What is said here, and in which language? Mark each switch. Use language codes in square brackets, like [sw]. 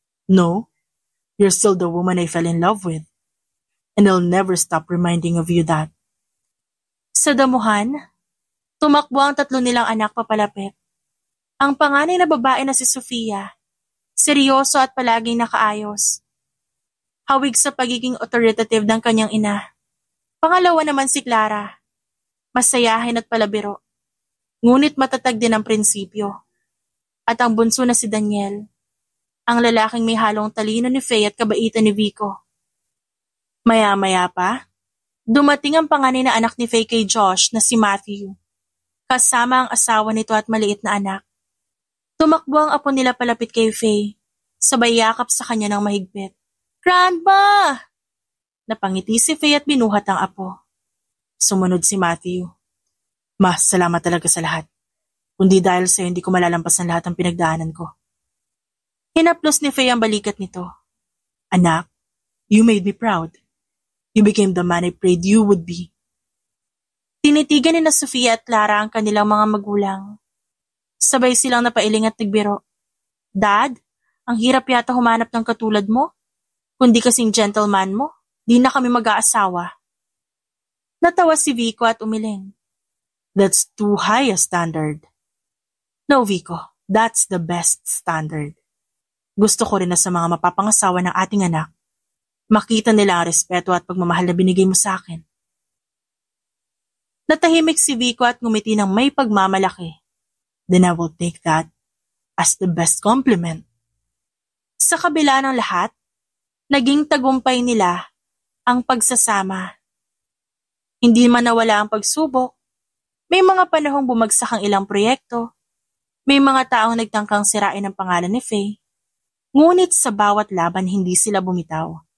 [en] No, you're still the woman I fell in love with. And I'll never stop reminding of you that. [tl] Sa damuhan, tumakbo ang 3 nilang anak papalapit. Ang panganay na babae na si Sofia, seryoso at palaging nakaayos. Hawig sa pagiging authoritative ng kanyang ina. Pangalawa naman si Clara, masayahin at palabiro. Ngunit matatag din ang prinsipyo. At ang bunso na si Daniel, ang lalaking may halong talino ni Faye at kabaitan ni Vico. Maya-maya pa, dumating ang panganay na anak ni Faye kay Josh na si Matthew, kasama ang asawa nito at maliit na anak. Tumakbo ang apo nila palapit kay Faye, sabay yakap sa kanya ng mahigpit. Grandma! Napangiti si Faye at binuhat ang apo. Sumunod si Matthew. Ma, salamat talaga sa lahat. Kundi dahil sa'yo hindi ko malalampasan lahat ng pinagdaanan ko. Hinaplos ni Faye ang balikat nito. [en] Anak, you made me proud. You became the man I prayed you would be. [tl] Tinitigan ni na Sofia at Clara ang kanilang mga magulang. Sabay silang napailing at nagbiro. Dad, ang hirap yata humanap ng katulad mo. Kundi kasing gentleman mo, di na kami mag-aasawa. Natawa si Vico at umiling. [en] That's too high a standard. No, Vico, that's the best standard. [tl] Gusto ko rin na sa mga mapapangasawa ng ating anak, makita nila ang respeto at pagmamahal na binigay mo sa akin. Natahimik si Vico at ngumiti ng may pagmamalaki. [en] Then I will take that as the best compliment. [tl] Sa kabila ng lahat, naging tagumpay nila ang pagsasama. Hindi man nawala ang pagsubok, may mga panahong bumagsak ang ilang proyekto, may mga taong nagtangkang sirain ang pangalan ni Faye, ngunit sa bawat laban hindi sila bumitaw.